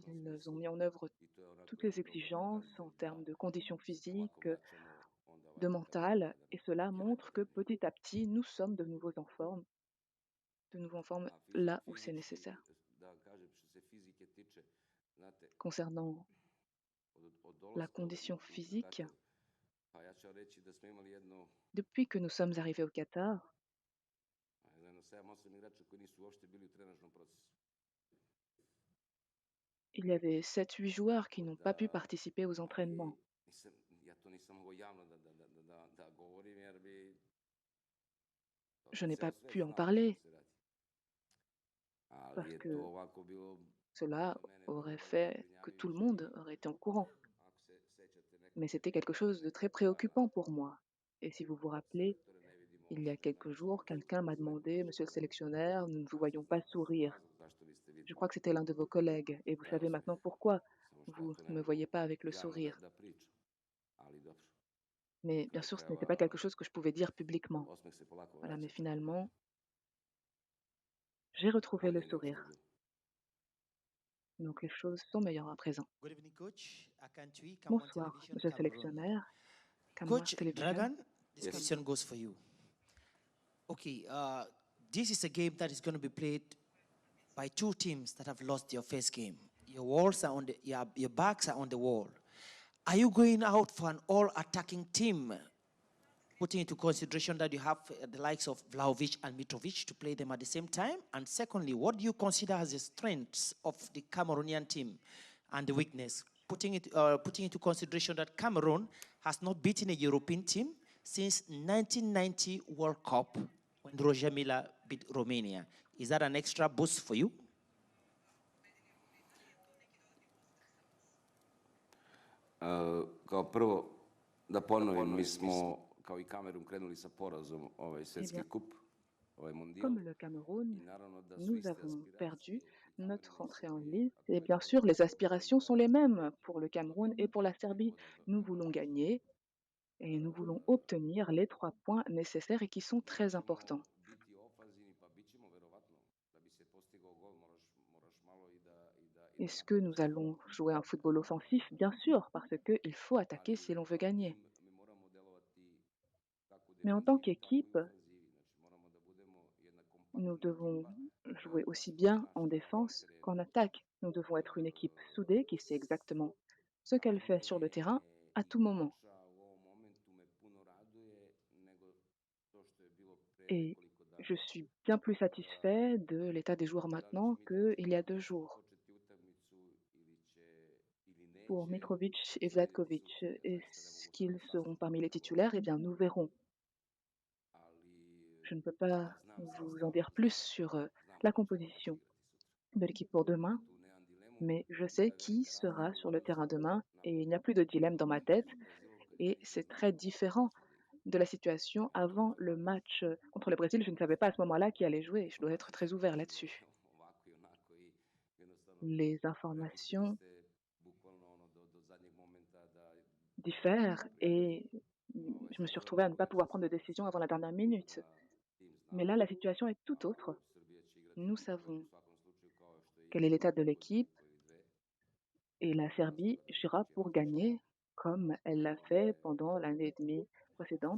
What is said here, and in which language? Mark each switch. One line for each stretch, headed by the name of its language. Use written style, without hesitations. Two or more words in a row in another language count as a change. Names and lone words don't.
French: Ils ont mis en œuvre toutes les exigences en termes de conditions physiques, de mental, et cela montre que petit à petit, nous sommes de nouveau en forme là où c'est nécessaire. Concernant la condition physique,
Serbian: Pa ja ću vam reći da smo imali
French: Depuis que nous sommes arrivés au Qatar,
Serbian: jedno 7-8 igrača koji nisu uopšte bili u trenažnom procesu.
French: il y avait 7-8 joueurs qui n'ont pas pu participer aux entraînements.
Serbian: Ja to nisam mogao javno da govorim jer bi
French: Je n'ai pas
Serbian: ceo svet
French: pu en
Serbian: znao o čemu
French: parler
Serbian: se radi. Ali
French: parce
Serbian: je
French: que
Serbian: to ovako bilo
French: cela
Serbian: za mene
French: aurait
Serbian: vrlo
French: fait que tout le monde
Serbian: zabrinjavajuće.
French: aurait été au courant.
Serbian: Ako se sećate
French: Mais
Serbian: nekoliko
French: c'était quelque chose de très préoccupant pour moi. Et si vous vous rappelez,
Serbian: selektore ne vidimo
French: il y a
Serbian: uopšte
French: quelques jours, quelqu'un m'a demandé, Monsieur le sélectionneur, nous ne vous voyons pas sourire.
Serbian: zašto niste
French: Je
Serbian: videli.
French: crois que c'était l'un de vos collègues. Et vous
Serbian: Taj
French: savez
Serbian: osmeh.
French: maintenant pourquoi
Serbian: Samo što ja
French: vous
Serbian: to ne
French: ne me
Serbian: mogu
French: voyez pas avec le
Serbian: javno
French: sourire.
Serbian: da pričam. Ali dobro.
French: Mais bien sûr, ce n'était pas quelque chose que je pouvais dire publiquement.
Serbian: Osmeh se polako
French: Voilà, mais
Serbian: vraća.
French: finalement, j'ai retrouvé le
Serbian: Bolje nego što je
French: sourire.
Serbian: bilo.
French: Donc les choses sont meilleures à présent.
English: Good evening, Coach. Akantui, Camon
French: Bonsoir,
English: Television,
French: Monsieur le
English: Cameroon.
French: sélectionneur. Cameroun
English: Coach Television. Dragan, this Yes. question goes for you. Okay, this is a game that is going to be played by two teams that have lost their first game. Your walls are on the, your backs are on the wall. Are you going out for an all-attacking team, putting into consideration that you have the likes of Vlahovic and Mitrovic to play them at the same time? And secondly, what do you consider as the strengths of the Cameroonian team and the weakness, putting into consideration that Cameroon has not beaten a European team since 1990 World Cup when Roger Milla beat Romania? Is that an extra boost for you?
Serbian: Kao prvo, da ponovim, mi smo kao i Kamerun krenuli sa porazom ovaj svetski kup, ovaj mondijal.
French: Comme le Cameroun, nous avons perdu notre entrée en lice. Et bien sûr, les aspirations sont les mêmes pour le Cameroun et pour la Serbie. Nous voulons gagner et nous voulons obtenir les 3 points nécessaires et qui sont très importants.
Serbian: Biti ofanzivni, pa bit ćemo verovatno, da bi se postigao gol, moraš malo i da
French: Est-ce que nous allons jouer un football offensif? Bien sûr, parce qu'il faut attaquer si l'on veut gagner.
Serbian: mi moramo delovati kako u
French: Mais en tant
Serbian: defanzivi, tako i u
French: qu'équipe,
Serbian: ofanzivi. Znači moramo da budemo jedna
French: nous
Serbian: kompaktna
French: devons
Serbian: ekipa.
French: jouer aussi bien en défense qu'en attaque. Nous devons être une équipe soudée qui sait exactement ce qu'elle fait sur le terrain à tout moment.
Serbian: U ovom momentu me puno raduje nego to što je bilo pre
French: Et
Serbian: nekoliko dana.
French: je suis bien plus satisfait de l'état des joueurs maintenant qu'il y a 2 jours.
Serbian: Početi utakmicu ili će ili neće.
French: Pour Mitrovic et Vlatkovic, est-ce qu'ils seront parmi les titulaires? Eh bien, nous verrons. Je ne peux pas vous en dire plus sur la composition de l'équipe pour demain, mais je sais qui sera sur le terrain demain et il n'y a plus de dilemme dans ma tête. Et c'est très différent de la situation avant le match contre le Brésil. Je ne savais pas à ce moment-là qui allait jouer. Je dois être très ouvert là-dessus.
Serbian: Ovako i onako i jednostavno
French: Les informations
Serbian: ste bukvalno ono do zadnjeg momenta da
French: diffèrent et je me suis retrouvée à ne pas pouvoir prendre de décision avant la dernière minute. Mais là, la situation est tout autre. Nous savons quel est l'état de l'équipe et la Serbie jouera pour gagner comme elle l'a fait pendant l'année et demie précédente.